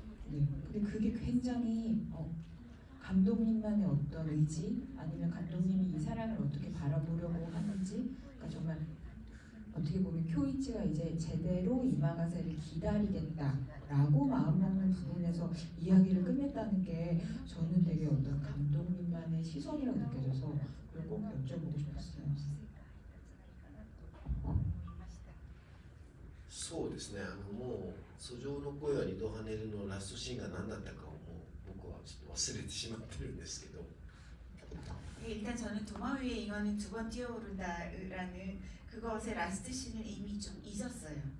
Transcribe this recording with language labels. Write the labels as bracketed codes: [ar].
[ko] 네, 근데 그게 굉장히 감독님만의 어떤 의지, 아니면 감독님이 이 사람을 어떻게 바라보려고 하는지, 그러니까 정말 어떻게 보면 쿄이치가 이제 제대로 이마가세를 기다리겠다라고 마음먹는 부분에서 이야기를 끝냈다는 게 저는 되게 어떤 감독님만의 시선이라고 느껴져서 그걸 꼭 여쭤보고 싶었어요. [ja] そうですね、もう訴状の声は二度跳ねるのラストシーンが何だったかをもう僕はちょっと忘れてしまってるんですけど、 [ko] 일단 저는 동화 위의 잉어는 2번 뛰어오른다라는 그것의 라스트 씬을 이미 좀 잊었어요.